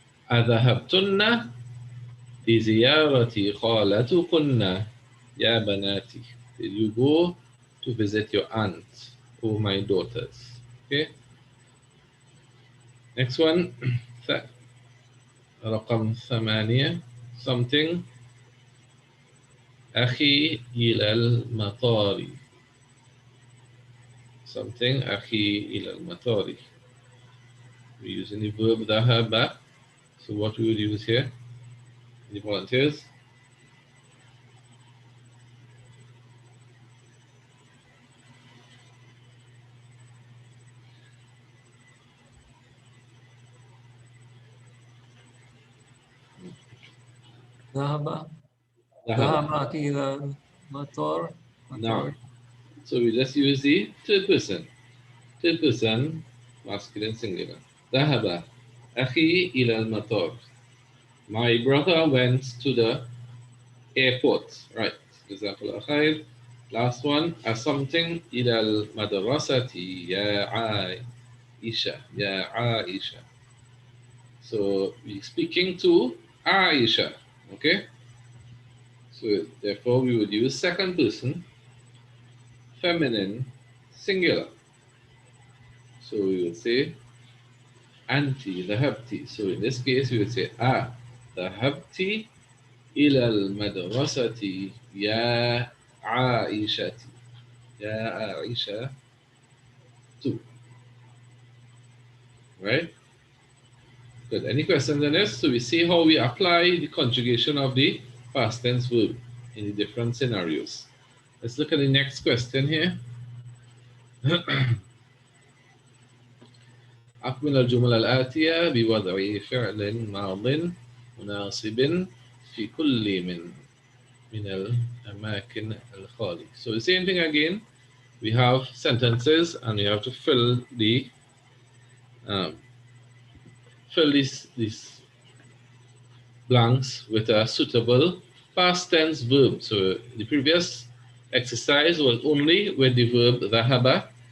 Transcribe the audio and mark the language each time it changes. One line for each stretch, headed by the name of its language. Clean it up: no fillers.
Arabic: Adhahabtunna لزيارة خالتكن يا بناتي.
English: Did you go to visit your aunt, oh my daughters? Okay. Next one.
Arabic: رقم 8.
English: Something
Arabic: أخي إلى المطار.
English: Something
Arabic: أخي إلى المطار.
English: We're using the verb ذهب. So what we would use here? Any volunteers?
Arabic: ذهب ذهب. أخي إلى المطار.
English: Now, so we just use the third person. Third person, masculine singular.
Arabic: ذهب أخي إلى المطار.
English: My brother went to the airport. Right.
Arabic: جزاك الله خير.
English: Last one. something
Arabic: إلى المدرسة يا عائشة. يا عائشة.
English: So we're speaking to Aisha. Okay. So therefore we would use second person, feminine, singular. So we would say Anti ذهبتي. So in this case, we would say
Arabic: ذهبتي إلى المدرسة يا عائشة. يا عائشة
English: too. Right? Good. Any questions on this? So we see how we apply the conjugation of the past tense verb in the different scenarios. Let's look at the next question here.
Arabic: أكمل الجمل الآتية بوضع فعل ماض مناسب في كل من الأماكن الخالية.
English: So the same thing again. We have sentences and we have to fill these blanks with a suitable past tense verb. So the previous exercise was only with the verb ذهب.